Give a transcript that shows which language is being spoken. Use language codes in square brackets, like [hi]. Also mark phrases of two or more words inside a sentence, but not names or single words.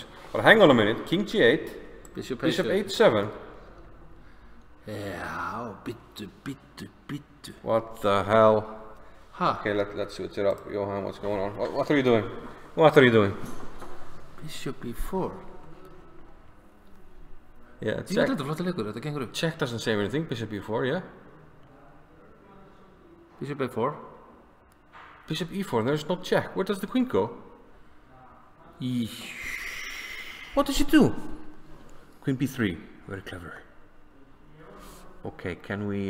[en] But hang on a minute. King g8. Bishop h7. Yeah, bittu. What the hell? Huh. Okay, let's switch it up. Johan, what's going on? What are you doing? What are you doing? Bishop e4. Yeah, [is] Ég veit þetta flotta leikur, þetta gengur upp. [en] Check doesn't say anything. Bishop e4, yeah. Bishop a4. Bishop e4, there's no check. Where does the queen go? What did she do? Queen b3. Very clever. Okay, can we...